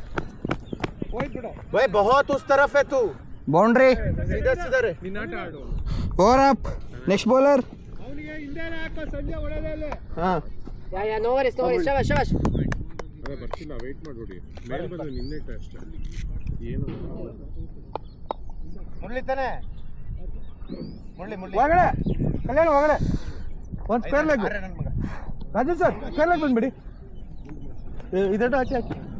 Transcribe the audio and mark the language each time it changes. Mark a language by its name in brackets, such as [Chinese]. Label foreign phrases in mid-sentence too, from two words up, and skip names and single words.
[Hindi] भाई बहुत उस तरफ है तू. [Kannada] ಬೌಂಡ್ರಿ. [Hindi] सीधा सीधा रे. [English] Over up. Next bowler. [Kannada] ಹಾಂ [English] Yeah, no worries, shabash. [Kannada] ಅದೇ ಬರ್ತಿಲ್ಲ, ವೆಯ್ಟ್ ಮಾಡ್ಬಿಡಿ. ಮೇಲೆ ಬಂದು ನಿನ್ನೆಟ್ಟು ಅಷ್ಟೇ. ಏನು ಮುರಳಿ ತಾನೆ ಒಳಗಡೆ ಕಲ್ಯಾಣ ಒಳಗಡೆ ಒಂದು [English] square leg [Kannada] ರಾಜು ಸರ್ [English] square leg [Kannada] ಬಂದ್ಬಿಡಿ ಇದೆರಡು ಆಚೆ ಹಾಕಿ